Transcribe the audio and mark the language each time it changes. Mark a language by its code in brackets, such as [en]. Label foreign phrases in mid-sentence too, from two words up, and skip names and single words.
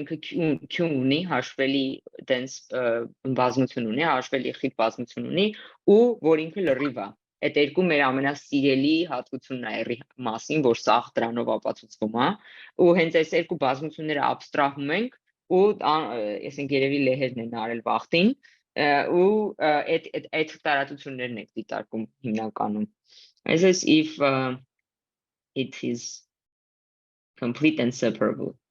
[hy] ինքը Q ունի, հաշվելի տենց բազմություն ունի, հաշվելի խիտ բազմություն ունի ու որ ինքը լրիվ է։ Այդ երկու մեր ամենասիրելի հատկությունն է R-ի մասին, որ սաղ դրանով ապացուցվում է, ու հենց այս երկու բազմությունները abstract-ում ենք ու ասենք երևի լեհերն են արել վախտին ու այդ տարածություններն եք դիտարկում հիմնականում։ [en] This is if it is complete and separable.